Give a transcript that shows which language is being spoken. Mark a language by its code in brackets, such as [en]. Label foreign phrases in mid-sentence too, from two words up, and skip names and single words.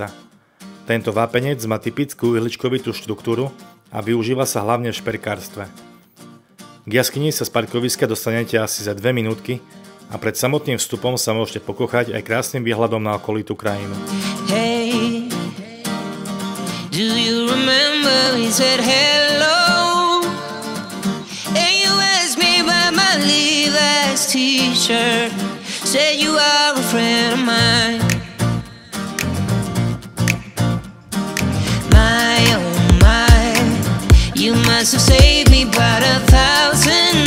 [sk] Tento vápenec má typickú ihličkovitú štruktúru a využíva sa hlavne v šperkárstve. K jaskyni sa z parkoviska dostanete asi za 2 minútky a pred samotným vstupom sa môžete pokochať aj krásnym výhľadom na okolitú krajinu. [en] Hey, do you remember we said hello? And you asked me about my Levi's t-shirt. Said you are a friend of mine. My, oh my, you must have saved me about 1,000